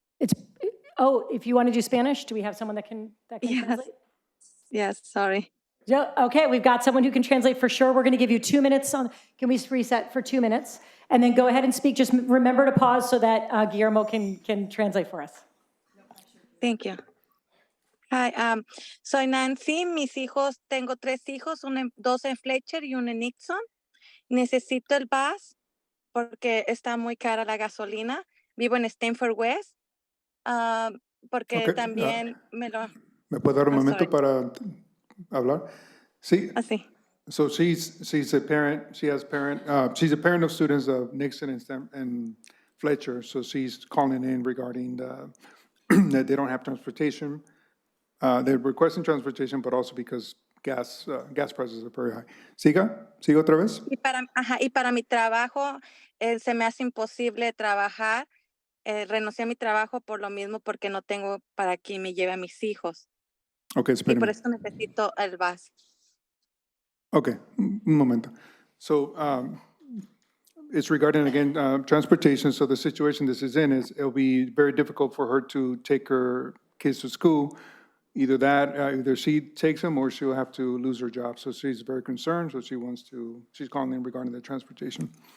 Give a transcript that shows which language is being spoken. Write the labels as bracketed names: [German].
[English] If you want to do Spanish, do we have someone that can Yes. translate? Yes, sorry. Yeah, okay, we've got someone who can translate for sure. We're going to give you 2 minutes can we reset for 2 minutes? And then go ahead and speak. Just remember to pause so that Guillermo can translate for us. Thank you. Hi, [Spanish] soy Nancy. Tengo 3 hijos, 2 en Fletcher y 1 en Nixon. Necesito el bus porque está muy cara la gasolina. Vivo en Stanford West. Porque también ¿Me puede dar un momento para hablar? Sí. Así. [English] So she's a parent. She's a parent of students of Nixon and Fletcher. So she's calling in regarding that they don't have transportation. They're requesting transportation, but also because gas prices are very high. [Spanish] Siga otra vez. Y para mi trabajo se me hace imposible trabajar. Renuncié a mi trabajo por lo mismo porque no tengo para quien me lleve a mis hijos. [English] Okay, [Spanish] y por eso necesito el bus. Okay, un momento. [English] So it's regarding, again, transportation. So the situation this is in is it'll be very difficult for her to take her kids to school. Either she takes them or she'll have to lose her job. So she's very concerned. So she's calling in regarding the transportation.